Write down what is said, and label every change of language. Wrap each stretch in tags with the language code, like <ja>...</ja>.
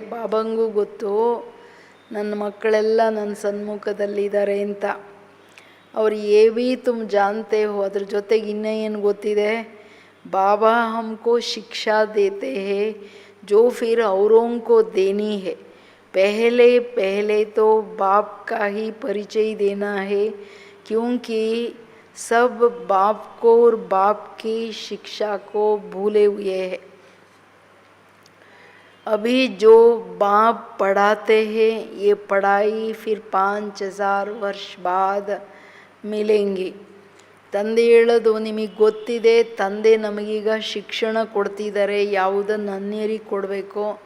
<kn>ಬಾಬಂಗೂ ಗೊತ್ತು ನನ್ನ ಮಕ್ಕಳೆಲ್ಲ ನನ್ನ ಸನ್ಮುಖದಲ್ಲಿದ್ದಾರೆ ಅಂತ.</kn> <hi>और ये भी तुम जानते हो,</hi> <kn>ಅದ್ರ ಜೊತೆಗೆ ಇನ್ನೂ ಏನು ಗೊತ್ತಿದೆ,</kn> <hi>बाबा हमको शिक्षा देते हैं जो फिर औरों को देनी है। पहले पहले तो बाप का ही परिचय देना है, क्योंकि सब बाप को और बाप की शिक्षा को भूले हुए हैं। अभी जो बाप पढ़ाते हैं ये पढ़ाई फिर 5000 वर्ष बाद मिलेंगी।</hi> <kn>ತಂದೆ ಹೇಳೋದು ನಿಮಗೆ ಗೊತ್ತಿದೆ, ತಂದೆ ನಮಗೀಗ ಶಿಕ್ಷಣ ಕೊಡ್ತಿದ್ದಾರೆ, ಯಾವುದನ್ನು ಅನ್ಯರಿಗೆ ಕೊಡಬೇಕು.</kn>